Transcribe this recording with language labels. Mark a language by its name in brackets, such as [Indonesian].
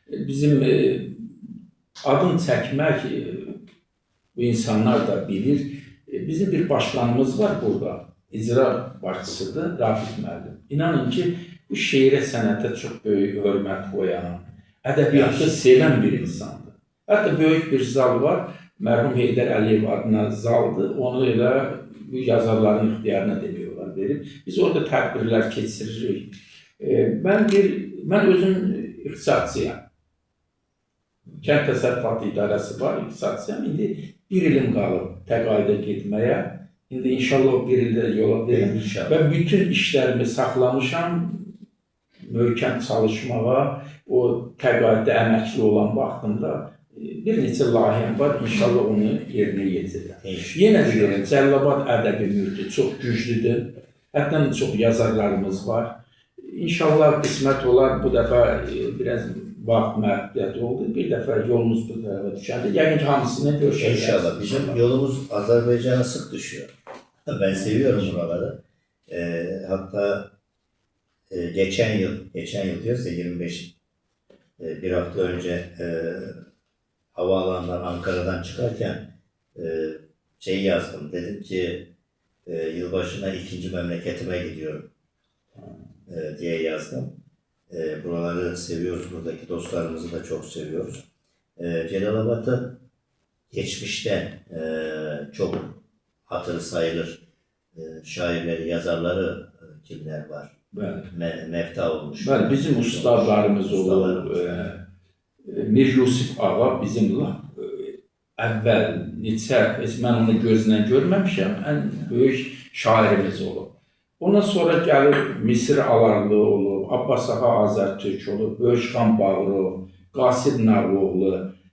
[Azerbaijani] Bizim adın çəkmək bu insanlar da bilir. Bizim bir başkanımız var burada. İcra başçısıdır, Rafik müəllim. İnanın ki, bu şeirə, sənətə çox böyük hörmət qoyan, ədəbiyyatı sevən bir insandır. Hətta böyük bir zal var, mərhum Heydər Əliyev adına zaldır. Onu elə bu yazarların ixtiyarına demək olar verib. Biz orada tədbirlər keçiririk. Mən özüm ixtisatçıyam. Kənd Təsərrüfatı İdarəsi var, ixtisatçıyam. İndi bir ilim qalıb təqaüdə getməyə. İndi inşallah o bir ildə yola verim. Və bütün işlərimi saxlamışam, möhkəm çalışmağa, o təqaüddə əməkli olan vaxtımda bir neçə layihəm var, inşallah onu yerinə yetirirəm. Yenə deyirəm, Cəlilabad ədəbi mühiti çox güclüdür, hətta çox yazarlarımız var. İnşallah qismət olar, bu dəfə biraz vaxt məhdudiyyəti oldu, bir dəfə yolumuz bu tərəfə düşəndə, yəqin ki, hamısını görüşəcəyik. [Turkish] İnşallah, bizim yolumuz Azərbaycana sık düşüyor. Ben seviyorum buraları. Hatta geçen yıl diyoruz ya 25 bir hafta önce havaalanından Ankara'dan çıkarken yazdım. Dedim ki yılbaşına ikinci memleketime gidiyorum diye yazdım. Buraları seviyoruz. Buradaki dostlarımızı da çok seviyoruz. Cəlilabad'da geçmişten çok hatırı sayılır şairleri, yazarları kimler var? [Azerbaijani] Mefta olmuş. Bizim ustadlarımız olur. Mir Yusif Ağa bizim əvvəl mən onu gözlə görməmişəm, ən böyük şairimiz olub. Ondan sonra gəlir Misir Alarlı olub, Abbas Ağa Azərtürk olub, Böyüşxan Bağırov, Qasid Narlıoğlu.